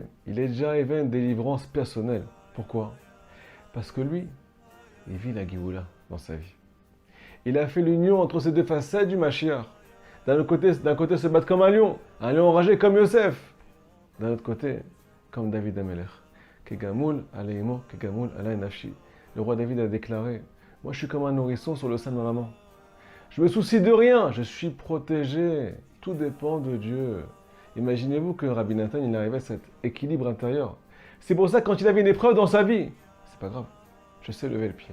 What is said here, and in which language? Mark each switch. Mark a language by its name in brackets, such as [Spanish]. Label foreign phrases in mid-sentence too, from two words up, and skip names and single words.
[French] Il est déjà arrivé à une délivrance personnelle. Pourquoi? Parce que lui, il vit la Géoula dans sa vie. Il a fait l'union entre ces deux facettes du Mashiach. D'un côté, se battre comme un lion enragé comme Yosef. D'un autre côté, comme David Amelech. [Hebrew] כגמול עלי אמו, כגמול עלי נפשי. [French] Le roi David a déclaré, moi je suis comme un nourrisson sur le sein de ma maman. Je me soucie de rien, je suis protégé. Tout dépend de Dieu. Imaginez-vous que Rabbi Nathan, il arrivait à cet équilibre intérieur. C'est pour ça que quand il avait une épreuve dans sa vie, c'est pas grave, je sais lever le pied.